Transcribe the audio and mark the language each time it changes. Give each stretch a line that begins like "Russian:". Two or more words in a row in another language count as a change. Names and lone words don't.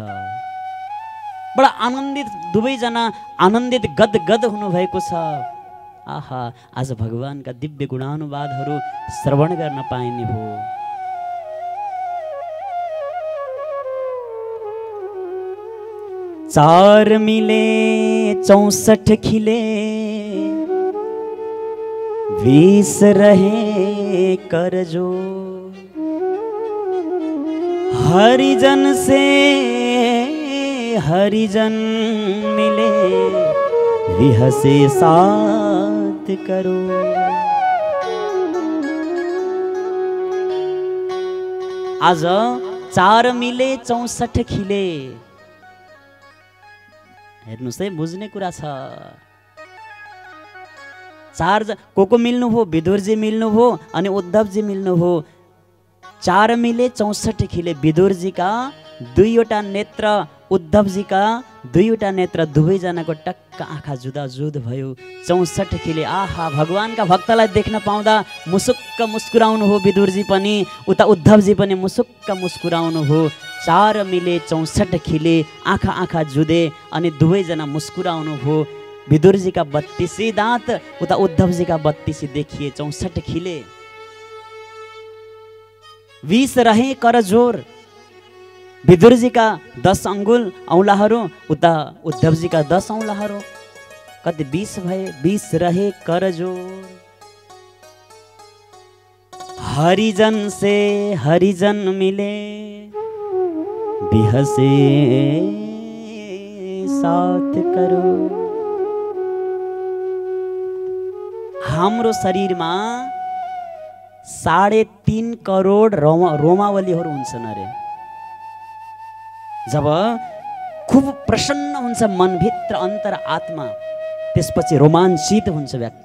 Nepali: बडा आनन्दित, दुवैजना आनन्दित गदगद हुनुभएको छ। आहा आज भगवानका दिव्य गुणानुवादहरू श्रवण गर्न पाइने भयो।
Hindi: चार मिले 64 खिले, 20 रहे करजो, हरिजन से हरिजन मिले, विहसे साथ करो। आज 4 मिले 64 खिले।
Nepali: हेर्नुस् है, बुझ्ने कुरा छ। को मिल्नु भयो? विदुरजी मिल्नु भयो अनि उद्धवजी मिल्नु भयो।
Hindi: 4 मिले 64 खिले।
Nepali: विदुरजीका 2वटा नेत्र, उद्धवजीका 2वटा नेत्र, दुवैजनाको टक्क आँखा जुदाजुद भयो।
Hindi: 64 खिले।
Nepali: आहा भगवानका भक्तलाई देख्न पाउँदा मुसुक्क मुस्कुराउनु हो विदुरजी पनि, उता उद्धवजी पनि मुसुक्क मुस्कुराउनु हो।
Hindi: 4 मिले 64 खिले,
Nepali: आँखा जुदे अनि दुवैजना मुस्कुराउनु भयो। विदुरजीका 32 दाँत, उता उद्धवजीका 32 देखिए।
Hindi: 64 खिले। 20 रहे करजोर।
Nepali: विदुरजीका 10 अङ्गुल औँलाहरू, उता उद्धवजीका 10 औँलाहरू, कति 20 भए।
Hindi: 20 रहे करजोर। हरिजन से हरिजन मिले, बिहसे साथ करो।
Nepali: हाम्रो शरीरमा 3.5 करोड रोमावलीहरू हुन्छन् अरे। जब खुब प्रसन्न हुन्छ मनभित्र, अन्तर आत्मा, त्यसपछि रोमाञ्चित हुन्छ व्यक्ति।